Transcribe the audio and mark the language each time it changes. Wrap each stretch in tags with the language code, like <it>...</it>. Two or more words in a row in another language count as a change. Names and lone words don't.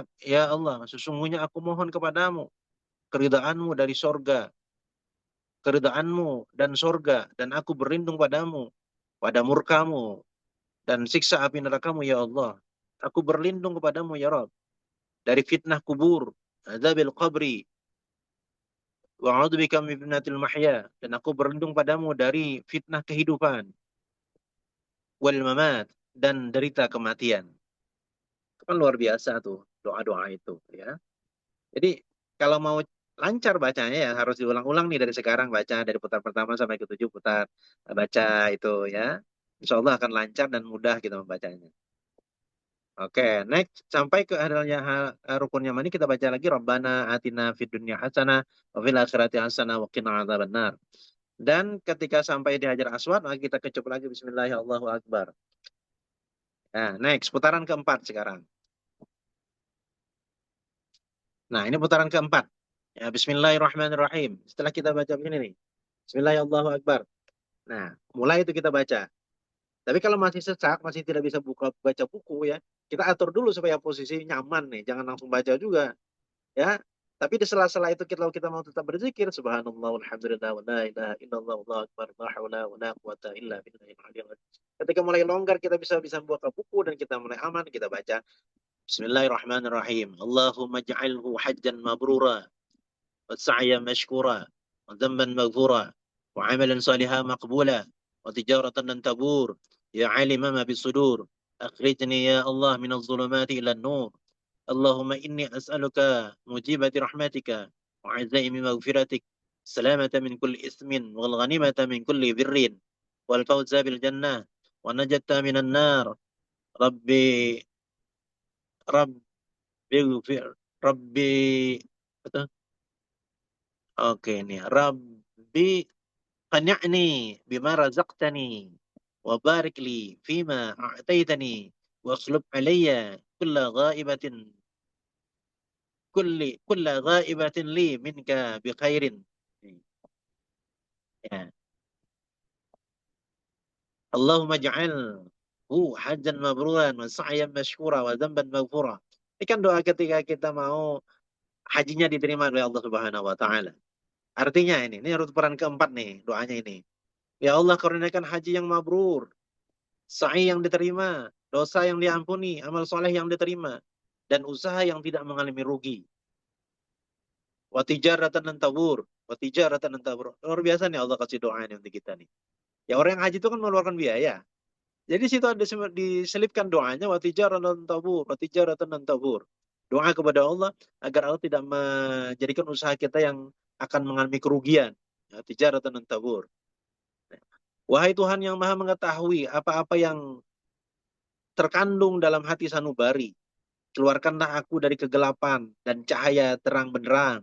<id>Ya Allah, sesungguhnya aku mohon kepadamu, keridhaanmu dari sorga, keridhaanmu dan sorga, dan aku berlindung padamu, pada murkamu, dan siksa api nerakamu, ya Allah. Aku berlindung kepadamu, ya Rabb, dari fitnah kubur,</id> <ar>عذاب القبر، وأعوذ بك من فتنة المحيا,</ar> <id>dan aku berlindung padamu dari fitnah kehidupan,</id> <ar>والممات,</ar> <id>dan derita kematian. Itu kan luar biasa tuh doa-doa itu ya. Jadi kalau mau lancar bacanya ya harus diulang-ulang nih dari sekarang, baca dari putar pertama sampai ke-7 putar, baca itu ya.</id> <ar>إن شاء الله</ar> <id>akan lancar dan mudah kita membacanya. Oke, next sampai ke adanya rukun yang mana kita baca lagi</id> <ar>ربنا آتنا في الدنيا حسنة وفي الآخرة حسنة وقنا عذاب النار.</ar> <id>Dan ketika sampai di Hajar Aswad, maka kita kecup lagi</id> <ar>بسم الله الرحمن الرحيم الله أكبر.</ar> <id>Nah, next putaran keempat sekarang. Nah, ini putaran keempat. Ya,</id> <ar>بسم الله الرحمن الرحيم.</ar> <id>Setelah kita baca begini nih.</id> <ar>بسم الله الرحمن الرحيم.</ar> <id>Nah, mulai itu kita baca. Tapi kalau masih sesak, masih tidak bisa baca buku ya, kita atur dulu supaya posisi nyaman nih. Jangan langsung baca juga ya. Tapi di sela-sela itu kita mau tetap berzikir,</id> <ar>سبحان الله والحمد لله ولا إله إلا الله والله أكبر لا حول ولا قوة إلا بالله العلي العظيم.</ar> <id>Ketika mulai longgar kita bisa buka buku dan kita mulai aman kita baca</id> <ar>بسم الله الرحمن الرحيم. اللهم اجعله حجا مبرورا وسعيا مشكورا وذنبا مغفورا وعملا صالحا مقبولا وتجارة لن تبور يا عالم ما بالصدور أخرجني يا الله من الظلمات إلى النور. اللهم إني أسألك موجبات رحمتك وعزائم مغفرتك السلامة من كل إثم والغنيمة من كل بر والفوز بالجنة والنجاة من النار ربي ربي اغفر ربي</ar> <id>oke ini</id> <ar>رب قنعني بما رزقتني وبارك لي فيما أعطيتني واخلف علي كل غائبة كل غائبة لي منك بخير.</ar> <id>Ya.</id> <ar>اللهم اجعله حجا مبرورا وسعيا مشكورا وذنبا مغفورا.</ar> <id>Ini kan doa ketika kita mau hajinya diterima oleh Allah</id> <ar>سبحانه وتعالى.</ar> <id>Artinya ini harus peran keempat nih doanya ini. Ya Allah karuniakan haji yang mabrur, sa'i yang diterima, dosa yang diampuni, amal soleh yang diterima, dan usaha yang tidak mengalami rugi.</id> <ar>وتجارة لن تبور، وتجارة لن تبور.</ar> <id>Luar biasa nih Allah kasih doa ini untuk kita nih. Ya orang yang haji itu kan mengeluarkan biaya. Jadi situ ada diselipkan doanya</id> <ar>وتجارة لن تبور، وتجارة لن تبور.</ar> <id>Doa kepada Allah agar Allah tidak menjadikan usaha kita yang akan mengalami kerugian.</id> <ar>Ya, تجارة لن تبور.</ar> <id>Wahai Tuhan yang Maha mengetahui apa-apa yang terkandung dalam hati sanubari, keluarkanlah aku dari kegelapan dan cahaya terang benderang.</id>